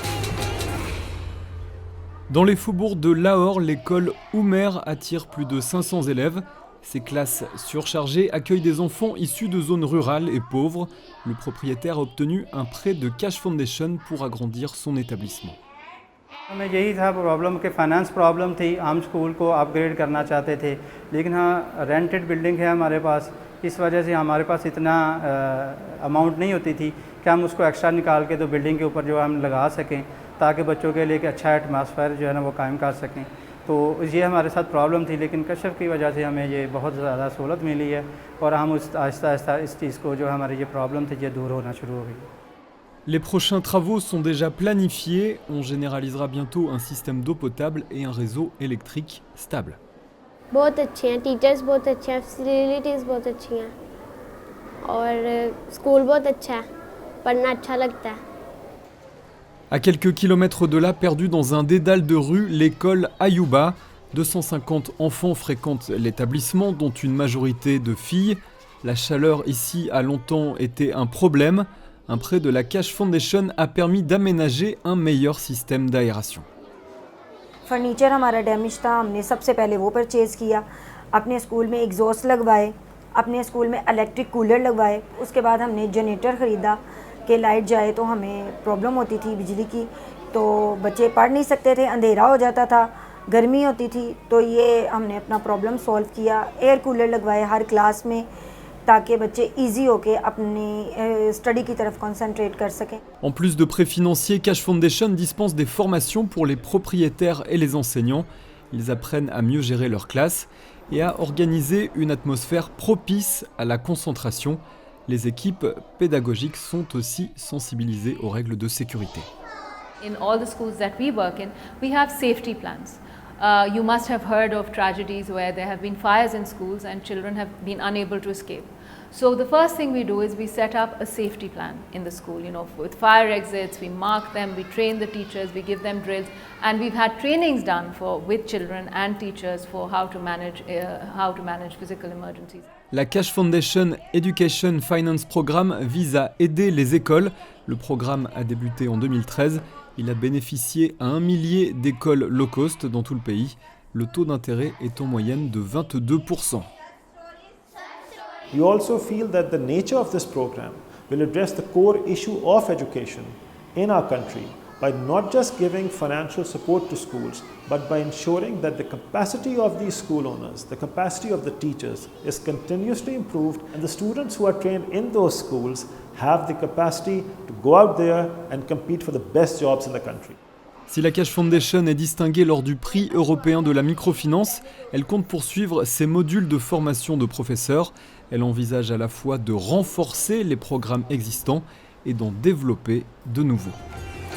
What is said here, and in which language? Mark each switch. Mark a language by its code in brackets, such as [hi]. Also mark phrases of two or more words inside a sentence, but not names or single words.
[fr] Dans les faubourgs de Lahore, l'école Umer attire plus de 500 élèves. Ces classes surchargées accueillent des enfants issus de zones rurales et pauvres. Le propriétaire a obtenu un prêt de Cash Foundation pour agrandir son établissement. [ur] ہمیں یہی تھا پرابلم کہ [en] finance problem [ur] تھی، ہم اسکول کو اپگریڈ کرنا چاہتے تھے، لیکن ہاں [en] rented building [ur] ہے ہمارے پاس، اس وجہ سے ہمارے پاس اتنا اماؤنٹ نہیں ہوتی تھی کہ ہم اس کو ایکسٹرا نکال کے تو بلڈنگ کے اوپر جو ہم لگا سکیں تاکہ بچوں کے لیے ایک اچھا ایٹموسفیئر جو ہے نا وہ قائم کر سکیں. تو یہ ہمارے ساتھ پرابلم تھی، لیکن کشف کی وجہ سے ہمیں یہ بہت زیادہ سہولت ملی ہے اور ہم اس آہستہ آہستہ اس چیز کو جو ہماری یہ پرابلم تھی یہ دور ہونا شروع ہو گئی. [fr] Les prochains travaux sont déjà planifiés. On généralisera bientôt un système d'eau potable et un réseau électrique stable. [ur] بہت اچھے ہیں، ٹیچرز بہت اچھے ہیں، فیسیلیٹیز بہت اچھی ہیں اور اسکول بہت اچھا ہے، پڑھنا اچھا لگتا ہے. [fr] À quelques kilomètres de là, perdu dans un dédale de rue, l'école Ayuba. 250 enfants fréquentent l'établissement, dont une majorité de filles. La chaleur ici a longtemps été un problème. Un prêt de la Cash Foundation a permis d'aménager un meilleur système d'aération. [ur] فرنیچر ہمارا ڈیمیج تھا، ہم نے سب سے پہلے وہ پرچیز کیا، اپنے اسکول میں ایگزاسٹ لگوائے، اپنے اسکول میں [en] electric cooler [ur] لگوائے، اس کے بعد ہم نے جنریٹر خریدا کہ لائٹ جائے تو ہمیں پرابلم ہوتی تھی بجلی کی، تو بچے پڑھ نہیں سکتے تھے، اندھیرا ہو جاتا تھا، گرمی ہوتی تھی، تو یہ ہم نے اپنا پرابلم سالو کیا. [en] air cooler [ur] لگوائے ہر کلاس میں تاکہ بچے ایزی ہو کر اپنی اسٹڈی کی طرف کنسنٹریٹ کر سکیں. [fr] En plus de prêts financiers, Cash Foundation dispense des formations pour les propriétaires et les enseignants. Ils apprennent à mieux gérer leur classe et à organiser une atmosphère propice à la concentration. Les équipes pédagogiques sont aussi sensibilisées aux règles de sécurité. [en] In all the schools that we work in, we have safety plans. You must have heard of tragedies where there have been fires in schools and children have been unable to escape. So the first thing we do is we set up a safety plan in the school, with fire exits, we mark them, we train the teachers, we give them drills, and we've had trainings done with children and teachers for how to manage physical emergencies. [fr] La Cash Foundation Education Finance Programme vise à aider les écoles. Le programme a débuté en 2013. Il a bénéficié à 1 millier d'écoles [en] low cost [fr] dans tout le pays. Le taux d'intérêt est en moyenne de 22%. [en] We also feel that the nature of this program will address the core issue of education in our country by not just giving financial support to schools, but by ensuring that the capacity of these school owners, the capacity of the teachers is continuously improved, and the students who are trained in those schools have the capacity to go out there and compete for the best jobs in the country. [fr] Si la Cash Foundation est distinguée lors du prix européen de la microfinance, elle compte poursuivre ses modules de formation de professeurs. Elle envisage à la fois de renforcer les programmes existants et d'en développer de nouveaux.